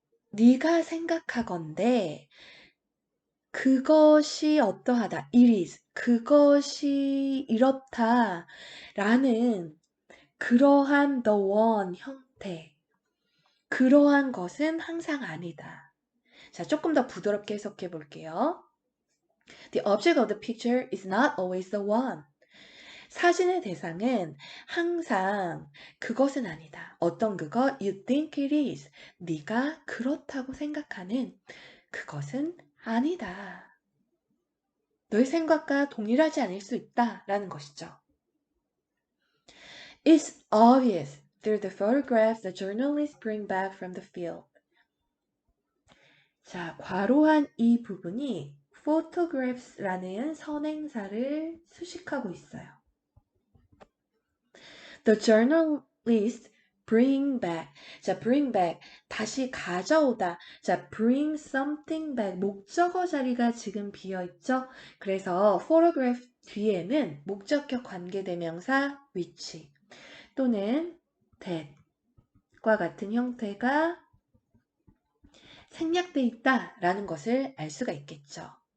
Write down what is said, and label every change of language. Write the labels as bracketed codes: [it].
[ko] 네가 생각하건대 그것이 어떠하다. [en] It is. [ko] 그것이 이렇다. 라는 그러한 the one 형태. 그러한 것은 항상 아니다. 자, 조금 더 부드럽게 해석해 볼게요. [en] The object of the picture is not always the one. [ko] 사진의 대상은 항상 그것은 아니다. 어떤 그것? [en] You think it is. [ko] 네가 그렇다고 생각하는 그것은 아니다. 너의 생각과 동일하지 않을 수 있다. 라는 것이죠. [en] It's obvious through the photographs the journalists bring back from the field. [ko] 자, 괄호한 이 부분이 photographs라는 선행사를 수식하고 있어요. [en] The journalists bring back. [ko] 자, bring back. 다시 가져오다. 자, [en] bring something back. [ko] 목적어 자리가 지금 비어있죠? 그래서 photograph 뒤에는 목적격 관계대명사 which 또는 that과 같은 형태가 생략돼 있다라는 것을 알 수가 있겠죠.